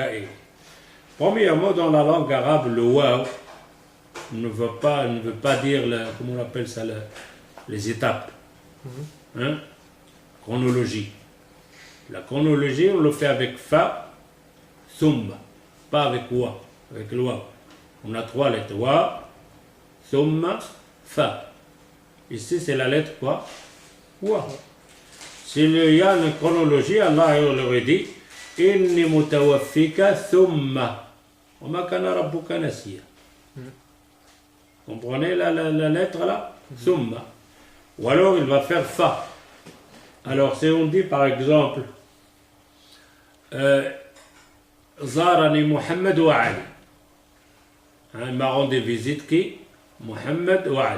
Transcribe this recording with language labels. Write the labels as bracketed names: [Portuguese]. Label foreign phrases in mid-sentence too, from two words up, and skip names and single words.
[French] Premièrement, dans la langue arabe, le waw ne veut pas dire, comment on appelle ça, les étapes. Chronologie. La chronologie, on le fait avec [Arabic] ف ثم, [French] pas avec wa, avec le wa. On a 3 lettres, [Arabic] و ثم ف. [French] Ici, c'est la lettre quoi? Wa. S'il y a une chronologie, Allah aurait dit [Arabic] إني متوفيك ثم وما كان ربك نسيا. [French] Comprenez la lettre là? Thumma. Ou alors il va faire fa. Alors si on dit par exemple [Arabic] زارني محمد وعلي. [French] Il m'a rendu visite qui? Muhammad wa Ali.